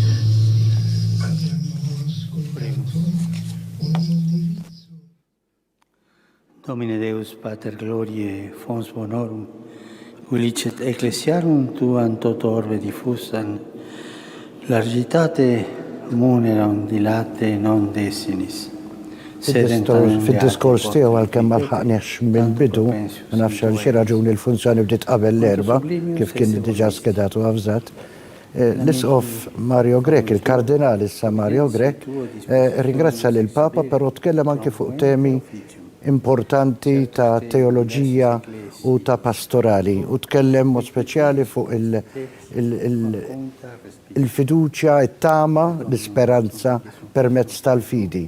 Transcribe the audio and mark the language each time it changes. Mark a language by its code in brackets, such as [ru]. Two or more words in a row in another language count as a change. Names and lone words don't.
[la] Domine Deus Pater Gloriae Fons Bonorum, ulicet ecclesiarum tuam toto orbe diffusan, largitate muneram dilate non desinis. [mt] Fid-diskors tiegħu għalkemm ma lħaqniex mill-bidu, ma nafx għal xi raġuni l-funzjoni bdiet qabel l-erba' kif kien diġà skedat u avżat. L-isqof Mario Grek, il-kardinal issa Mario Grek, ringrazzja lil Papa però tkellem anke fuq temi importanti ta' teoloġija u ta' pastorali u tkellem mod speċjali fuq il-fiduċja, it-tama, l-isperanza permezz tal-fidi.